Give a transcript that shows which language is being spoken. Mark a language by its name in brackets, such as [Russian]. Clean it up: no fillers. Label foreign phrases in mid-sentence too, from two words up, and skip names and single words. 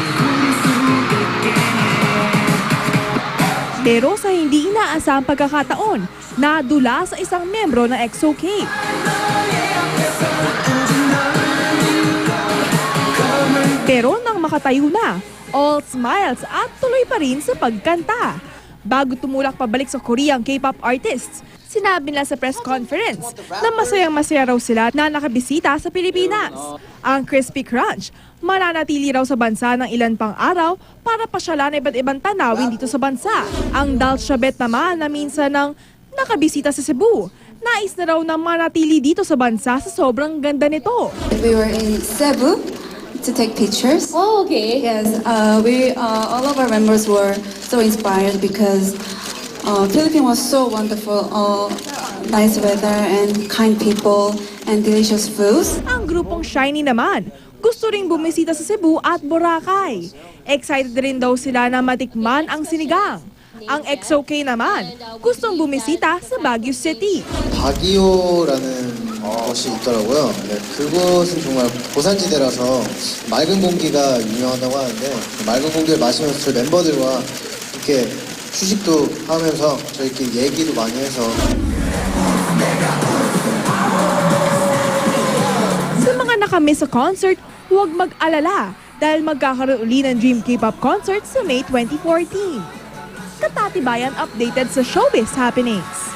[Filipino] Pero sa hindi inaasahang pagkakataon, nadula sa isang miyembro ng EXO-K. Pero nang makatayo na, [English] all smiles [Filipino] at tuloy pa rin sa pagkanta. Bago tumulak pabalik sa Koreang [English] K-pop artists, [Filipino] sinabi nila sa press conference na masayang-masaya raw sila na nakabisita sa Pilipinas. Ang Crispy Crunch, mananatili raw sa bansa ng ilan pang araw para pasyalan iba't ibang tanawin dito sa bansa. Ang Dalshabet naman na minsan nang nakabisita sa Cebu. Nais na raw na manatili dito sa bansa sa sobrang ganda nito. [English] We were in Cebu to take pictures. Oh, okay. Yes, all of our members were so inspired because Philippines was so wonderful. Nice weather and kind people and delicious foods. [Filipino] Ang grupong SHINee naman, gusto ring bumisita sa Cebu at Boracay. Excited rin daw sila na matikman ang sinigang. Ang EXO-K naman, gustong bumisita sa Baguio City. [Korean] 바기오라는 곳이 있더라고요. 네, 그곳은 정말 고산지대라서 맑은 공기가 유명하다고 하는데 맑은 공기를 마시면서 저희 멤버들과 이렇게 휴식도 하면서 저희끼리 얘기도 많이 해서 [Filipino] Sa mga nakamiss sa concert, huwag mag-alala dahil magkakaroon uli ng Dream K-pop concert sa May 2014. Katatibayan updated sa Showbiz Happenings.